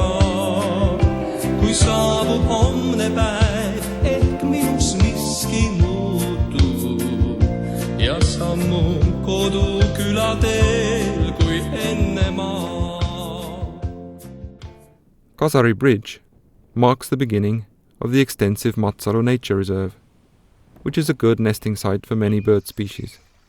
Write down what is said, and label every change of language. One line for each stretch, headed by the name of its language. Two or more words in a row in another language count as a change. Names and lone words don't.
Estonian: Kui saabub homne päev, ehk minus miski muutub. Ja sammun kodu küladel kui enne maa.
English: Kasari Bridge marks the beginning of the extensive Matsalu Nature Reserve, which is a good nesting site for many bird species.